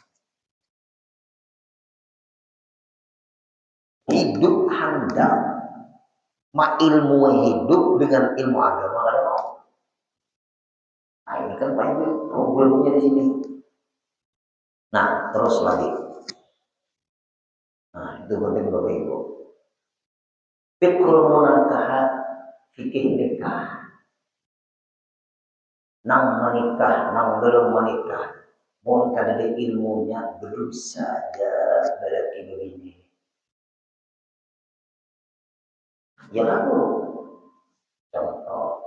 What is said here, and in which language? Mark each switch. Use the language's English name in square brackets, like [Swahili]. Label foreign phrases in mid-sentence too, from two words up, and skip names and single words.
[Indonesian] Hidup hendak ilmu hidup dengan ilmu agama kada mau. Nah, ini kan problemnya di sini. Nah, terus lagi. Nah, itu penting Bapak Ibu. [Arabic] فقه المناكحات, [Indonesian] fikih nikah. [Banjar] Nang menikah, nang belum menikah. Mohon kada ada ilmunya, belum saja berarti begini. [Indonesian] Ya lalu, contoh.